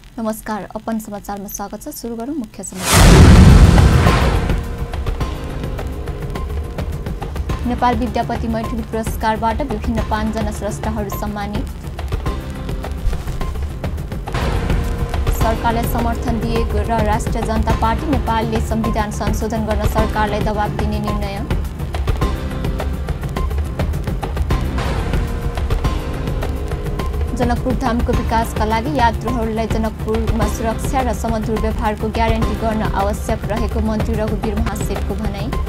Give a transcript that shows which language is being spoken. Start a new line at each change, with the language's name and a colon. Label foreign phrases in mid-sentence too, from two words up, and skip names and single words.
Nepali: नमस्कार, अपन समाचारमा स्वागत छ। सुरु गरौँ मुख्य समाचार। नेपाल विद्यापति मैथिली पुरस्कारबाट विभिन्न 5 जना स्रष्टाहरू सम्मानित। सरकारलाई समर्थन दिएको र राष्ट्रिय जनता पार्टी नेपालले संविधान संशोधन गर्न सरकारलाई दबाब दिने निर्णय। जनकपुर धामको विकासका लागि यात्रुहरूलाई जनकपुरमा सुरक्षा र समधुर व्यवहारको ग्यारेन्टी गर्न आवश्यक रहेको मन्त्री रघुवीर महासेठको भनाई।